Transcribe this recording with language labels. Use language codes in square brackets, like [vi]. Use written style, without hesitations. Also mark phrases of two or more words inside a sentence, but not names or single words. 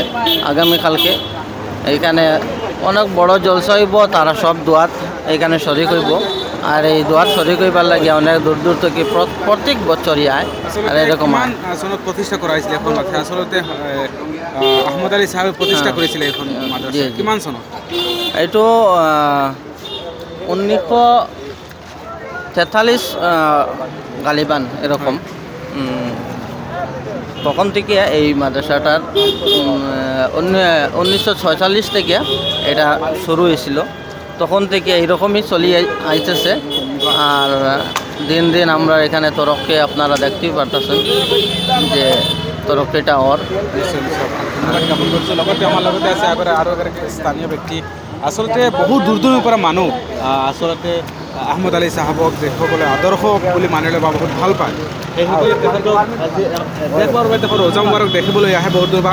[bn] আগামীকালকে এইখানে অনেক বড় জলসা হইব, তারা সব দোয়াত এইখানে শরিক হইব। আর এই দোয়াত শরিক হইবার লাগে অনেক দূর থেকে প্রত্যেক বছরই আয়। আর এরকম প্রতিষ্ঠা করা হয়েছিল এখন আসলে আহমদ আলী সাহেব প্রতিষ্ঠা করেছিল এখন [as] কিমান চনত? [bn] এইটো 1943 গালিবান এরকম। তখন থেকে এই মাদ্রাসাটার 1946 থেকে এটা শুরু হয়েছিল। তখন থেকে এইরকমই চলি আইতেছে। আর দিন দিন আমরা এখানে তরক্কি আপনারা দেখতেই পারতেছেন যে তরক্কিটা [as] লগতে আমাৰ লগতে আছে আৰু স্থানীয় ব্যক্তি। আচলতে বহুত দূৰৰ পৰা মানুহ আচলতে আহমদ আলী সাহাবক যিসকলে আদৰ্শ বুলি মানিলে বা বহুত ভাল পায়, সেই তেখেতক ৰোজা মুবাৰক দেখিবলৈ আহে বহুত দূৰ।